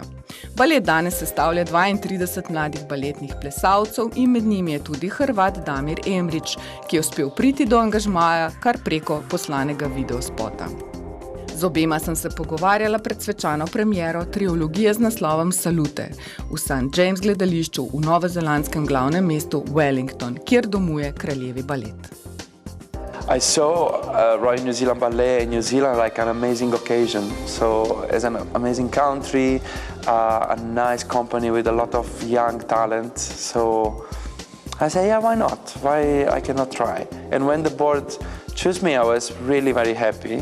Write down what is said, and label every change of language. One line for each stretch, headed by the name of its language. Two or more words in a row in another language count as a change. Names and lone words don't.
Slovenian: Balet danes sestavlja 32 mladih baletnih plesalcev in med njimi je tudi Hrvat Damir Emrić, ki je uspel priti do angažmaja kar preko poslanega videospota. Z obema sem se pogovarjala pred svečano premiero triologije z naslovom Salute v St. James gledališču v novozelandskem glavnem mestu Wellington, kjer domuje kraljevi balet.
English: I saw Royal New Zealand Ballet in New Zealand like an amazing occasion. So it's an amazing country, a nice company with a lot of young talent. So I said, yeah, why not? Why I cannot try? And when the board chose me, I was really very happy.